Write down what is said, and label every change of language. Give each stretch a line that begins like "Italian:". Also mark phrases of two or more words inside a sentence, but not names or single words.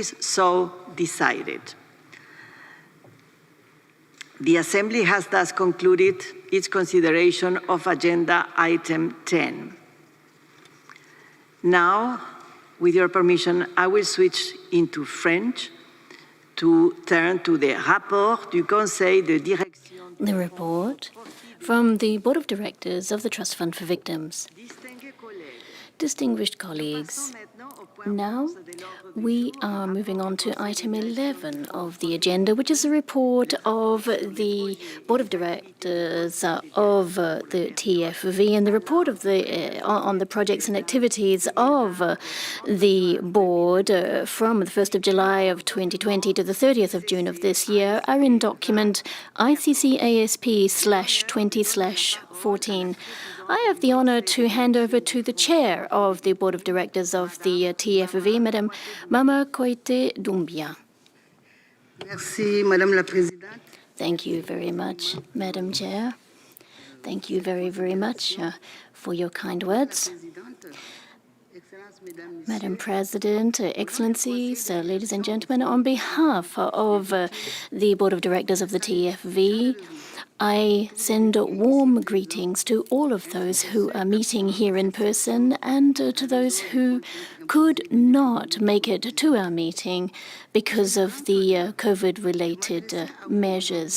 English: It is so decided. The Assembly has thus concluded its consideration of Agenda Item 10. Now, with your permission, I will switch into French to turn to the
French: rapport du Conseil de Direction.
English: The report from the Board of Directors of the Trust Fund for Victims. Distinguished colleagues, now we are moving on to item 11 of the agenda, which is a report of the Board of Directors of the TFV and the report of on the projects and activities of the board from the 1st of July of 2020 to the 30th of June of this year are in document ICC ASP20/14. I have the honor to hand over to the chair of the Board of Directors of the TFV, Madame Mama Koité Doumbia.
French: Merci, Madame la Présidente.
English: Thank you very much, Madam Chair. Thank you very, very much for your kind words. Madam President, Excellencies, ladies and gentlemen, on behalf of the Board of Directors of the TFV, I send warm greetings to all of those who are meeting here in person and to those who could not make it to our meeting because of the COVID-related measures.